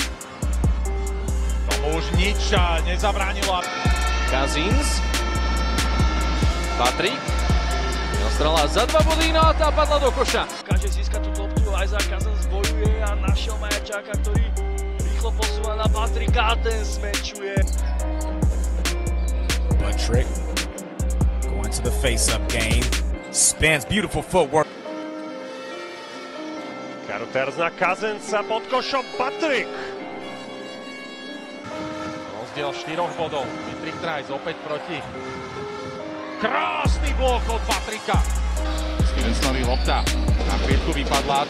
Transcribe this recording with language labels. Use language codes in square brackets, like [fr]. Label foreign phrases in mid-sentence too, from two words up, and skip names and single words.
[sk] Tomu už nič nezabránilo. Cousins. Patrick. Strela za 2 body, no a tá padla do koša. Každý získa tú loptu, Isaac Cousins bojuje a našiel Majačáka, ktorý rýchlo posúva na Patricka a ten smečuje. [en] Patrick going to the face-up game. Spins, beautiful footwork. [sk] Carruthers na Cousinsa pod košom, Patrick. Rozdiel 4 bodov. Dietrich Drajs opäť proti. Krásny blok od Patricka. Stevensonovi lopta. Na chvíľku vypadla.